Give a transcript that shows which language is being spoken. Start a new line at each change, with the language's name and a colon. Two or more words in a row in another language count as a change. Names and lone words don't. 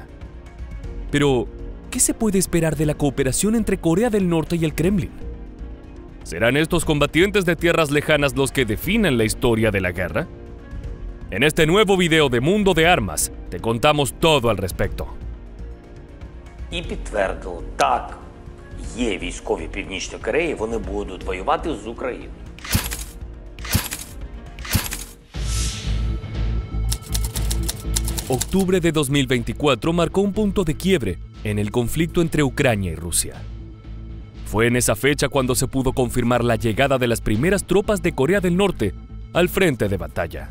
Spanish: Pero, ¿qué se puede esperar de la cooperación entre Corea del Norte y el Kremlin? ¿Serán estos combatientes de tierras lejanas los que definan la historia de la guerra? En este nuevo video de Mundo de Armas, te contamos todo al respecto.
Ukrainian: І підтвердили, так, є військові Північної Кореї, вони будуть воювати з Україною.
Spanish: Octubre de 2024 marcó un punto de quiebre en el conflicto entre Ucrania y Rusia. Fue en esa fecha cuando se pudo confirmar la llegada de las primeras tropas de Corea del Norte al frente de batalla.